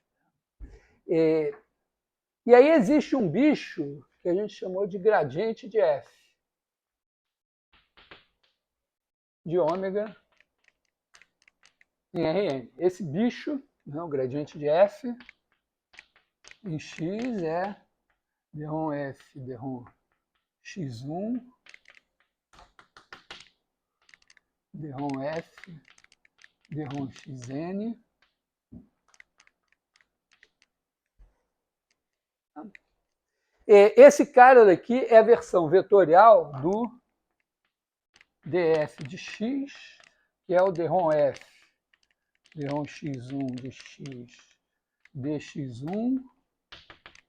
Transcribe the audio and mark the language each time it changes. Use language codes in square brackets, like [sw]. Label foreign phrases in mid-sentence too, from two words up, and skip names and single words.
[pt] E aí existe um bicho que a gente chamou de gradiente de F, de ômega em Rn. Esse bicho, o gradiente de F, em x é d-ROM F, d-ROM x1, d-ROM F, d-ROM xn. Esse cara daqui é a versão vetorial do df de x, que é o d-ROM F, d-ROM x1 de x dx1